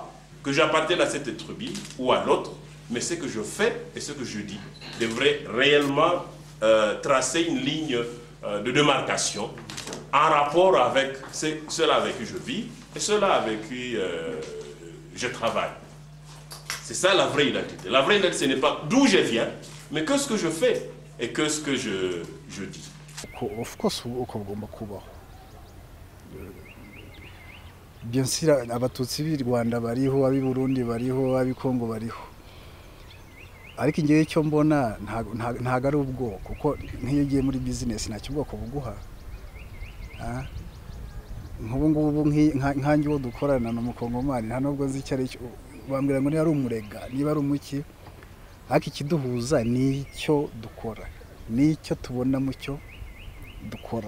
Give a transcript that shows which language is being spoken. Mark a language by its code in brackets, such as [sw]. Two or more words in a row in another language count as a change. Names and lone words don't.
[fr] Que j'appartienne à cette tribu ou à l'autre, mais ce que je fais et ce que je dis devrait réellement tracer une ligne de démarcation en rapport avec ceux-là avec qui je vis et ceux-là avec qui je travaille. C'est ça la vraie identité. La vraie identité, ce n'est pas d'où je viens, mais que ce que je fais et que ce que je dis. [en] Of course, [fr] bien sûr, [rw] abatutsi b'i Rwanda bariho, abi Burundi bariho, abi Kongo bariho. Ariko ngiye cyo mbona ntago ari ubwoko kuko nk'iyo ugiye muri business nta cyubwoko buguha. Nk'ubu ngubu nkanjye wo dukorana no mukongomani nta nubwo nzi icyo ari cyo bambwira ngo ni ari umurega niba ari umuki ariko ikiduhuza ni icyo dukora ni icyo tubona mu cyo dukora.